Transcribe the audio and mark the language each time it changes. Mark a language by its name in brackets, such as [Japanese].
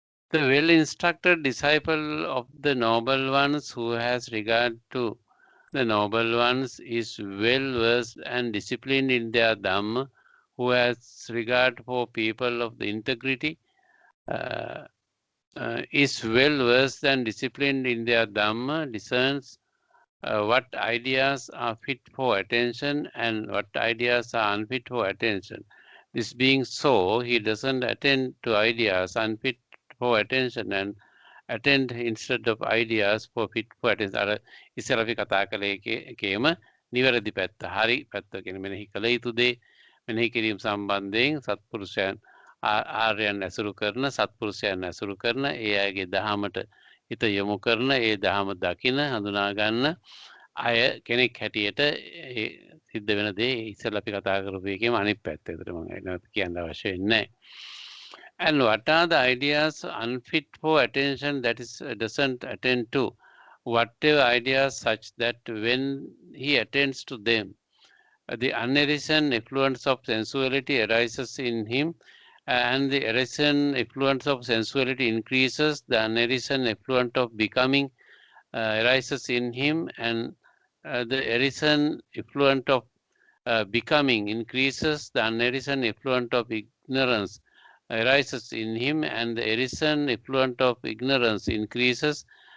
[English] The well-instructed disciple of the noble ones who has regard to the noble ones is well-versed and disciplined in their Dhamma, who has regard for people of the integrity, is well-versed and disciplined in their Dhamma, discerns what ideas are fit for attention and what ideas are unfit for attention. This being so, he doesn't attend to ideas unfit for attention and attend instead of ideas for fit for attention. [Sinhala] අර ඉස්සර අපි කතා කළේ එකේම නිවැරදි පැත්ත. හරි පැත්ත කියන්නේ මෙනෙහි කළ යුතු දේ මෙනෙහි කිරීම සම්බන්ධයෙන් සත්පුරුෂයන් ආර්යයන් ඇසුරු කරන සත්පුරුෂයන් ඇසුරු කරන ඒ අයගේ දහමට හිත යොමු කරන ඒ දහම දකින හඳුනා ගන්න අය කෙනෙක් හැටියට සිද්ධ වෙන දේ ඉස්සෙල්ලා අපි කතා කරපු එකේම අනිත් පැත්ත. ඒකට මම නැවත කියන්න අවශ්‍ය නැහැ. [English] And what are the ideas unfit for attention that is doesn't attend to? Whatever ideas such that when he attends to them, the unarisen influence of sensuality arises in him, and the arisen influence of sensuality increases, the unarisen influence of becoming arises in him, and the arisen influence of becoming increases, the unarisen influence of ignorance arises in him, and the arisen influence of ignorance increases.